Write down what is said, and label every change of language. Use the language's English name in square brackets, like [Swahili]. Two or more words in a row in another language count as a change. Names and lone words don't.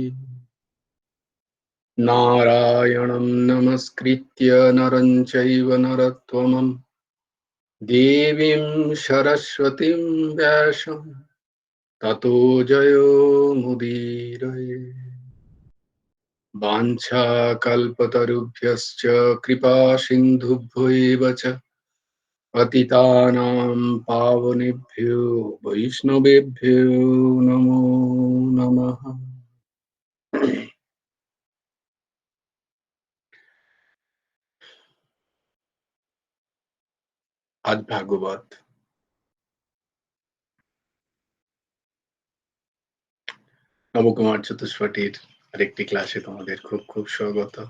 [Sanskrit] नारायणं नमस्कृत्य नरं चैव नरोत्तमं देवीं सरस्वतीं व्यासं ततो जयो मुदीरये। वाञ्छाकल्पतरुभ्यश्च कृपा सिन्धुभ्यो एव च पतितानां पावनेभ्यो वैष्णवेभ्यो नमो नमः। [Bangla] আজ ভাগবত নবকুমার চতুষ্পটির আরেকটি ক্লাসে তোমাদের খুব খুব স্বাগত।